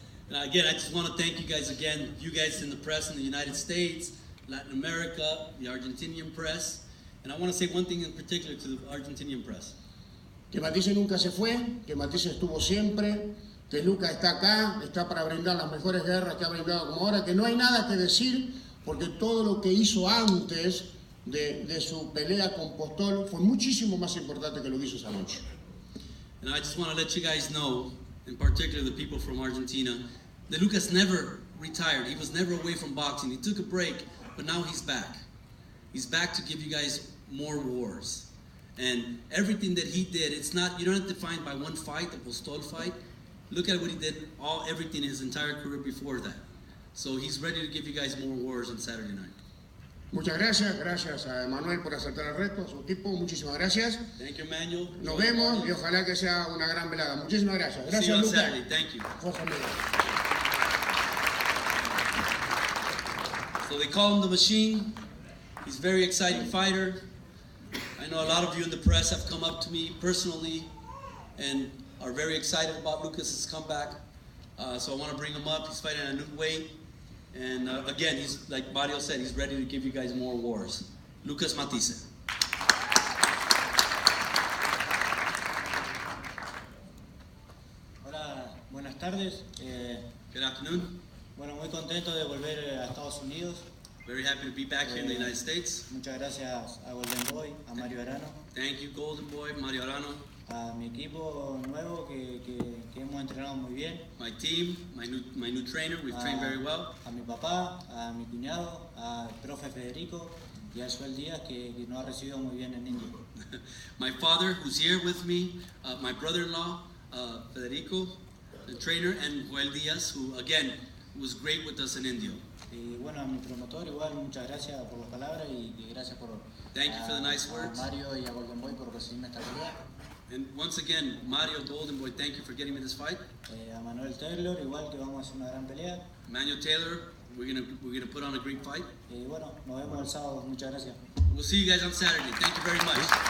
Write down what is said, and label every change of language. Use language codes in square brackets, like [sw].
[en] Again, I just want to thank you guys again, you guys in the press in the United States, Latin America, the Argentinian press. And I want to say one thing in particular to the Argentinian press. [es] Que Matthysse nunca se fue, que Matthysse estuvo siempre, que Lucas está acá, está para brindar las mejores guerras que ha brindado como ahora, que no hay nada que decir, porque todo lo que hizo antes de su pelea con Postol fue muchísimo más importante que lo que hizo esa noche. [en] And I just want to let you guys know, in particular the people from Argentina, that Lucas never retired. He was never away from boxing. He took a break, but now he's back. He's back to give you guys more wars. And everything that he did, it's not, you don't have to define by one fight, the Postol fight. Look at what he did, everything in his entire career before that. So he's ready to give you guys more wars on Saturday night. [es] Muchas gracias a Emmanuel por aceptar el reto, a su equipo, muchísimas gracias. [en] Thank you, Emmanuel. [es] Nos vemos y ojalá que sea una gran velada. Muchísimas gracias. Gracias, Lucas. [en] Thank you. Jorge Miguel. So they call him the Machine. He's a very exciting fighter. I know a lot of you in the press have come up to me personally and are very excited about Lucas's comeback. So I want to bring him up. He's fighting at a new weight. And again, he's, like Mario said, he's ready to give you guys more wars. Lucas Matthysse. [es] Hola, buenas tardes. [en] Good afternoon. [es] Bueno, muy contento de volver a Estados Unidos. [en] Very happy to be back here in the United States. [es] Muchas gracias a Golden Boy, a Mario Arano, [en] Thank you, Golden Boy, Mario Arano, [es] a mi equipo nuevo que hemos entrenado muy bien, [en] my team, my new trainer. We've trained very well. [es] a mi papá, a mi cuñado, al profe Federico y a Suel Díaz que nos ha recibido muy bien en India. [en] My father, who's here with me, my brother-in-law, Federico, the trainer, and Joel Diaz, who again was great with us in India. [es] Y bueno, a mi promotor igual, muchas gracias por las palabras y gracias por [en] Thank you for the nice [es] a [en] words. [es] Mario y a Golden Boy por recibirme esta pelea. [en] And once again, Mario, Golden Boy, thank you for getting me this fight. [es] A Manuel Taylor igual que vamos a hacer una gran pelea. [en] Emmanuel Taylor, we're gonna put on a great fight. [es] Y bueno, nos vemos el sábado, muchas gracias. [en] We'll see you guys on Saturday. Thank you very much.